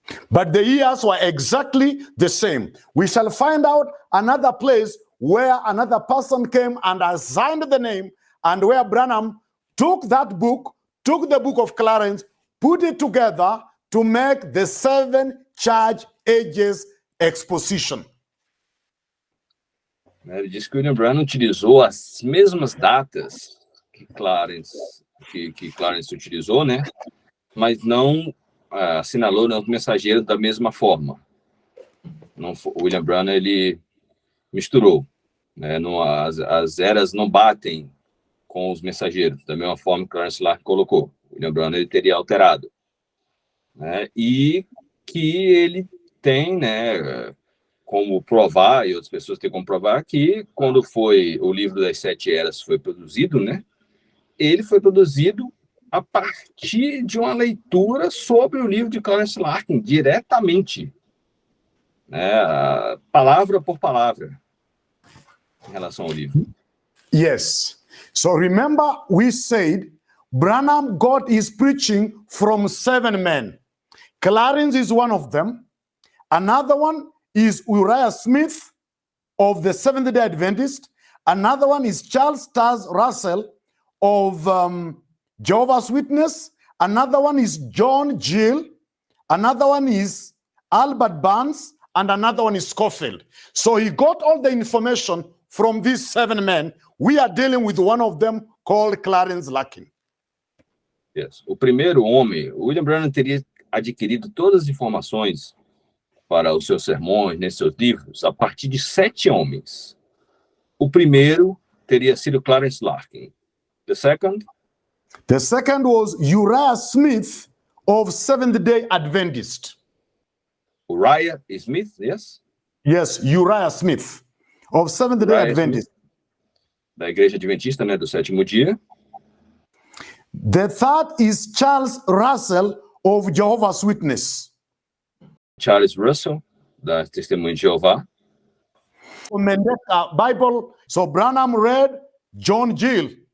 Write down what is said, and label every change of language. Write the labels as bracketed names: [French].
[English] But the years were exactly the same. We shall find out another place where another person came and assigned the name, and where Branham took that book, took the book of Clarence, put it together to make the 7 church ages exposition. [Portuguese] Ele diz que William Branham utilizou as mesmas datas que Clarence utilizou, né? Mas não assinalou os mensageiros da mesma forma. O William Branham ele misturou, né? As eras não batem com os mensageiros da mesma forma que Clarence Larkin colocou. O William Branham ele teria alterado, né? E que ele tem, né, como provar, e outras pessoas têm como provar, que quando foi o livro das 7 eras foi produzido, né, ele foi produzido a partir de uma leitura sobre o livro de Clarence Larkin, diretamente, né, palavra por palavra, em relação ao livro. [English] Yes. So remember, we said Branham got his preaching from 7 men. Clarence is one of them. Another one is Uriah Smith of the Seventh-day Adventist. Another one is Charles Taze Russell of Jehovah's Witness. Another one is John Gill. Another one is Albert Barnes. And another one is Scofield. So he got all the information from these 7 men. We are dealing with one of them called Clarence Larkin. Yes. [Portuguese] O primeiro homem, William Branham teria adquirido todas as informações para os seus sermões, nesses seus livros, a partir de 7 homens. O primeiro teria sido Clarence Larkin. [English] The second? The second was Uriah Smith of Seventh-day Adventist. Uriah Smith, yes? Yes, Uriah Smith of Seventh-day Uriah Adventist. [Portuguese] Smith, da Igreja Adventista, né, do Sétimo Dia. [English] The third is Charles Russell of Jehovah's Witness. [Portuguese] Charles Russell, da Testemunha de Jeová. [English] Bible. So Branham read John Gill.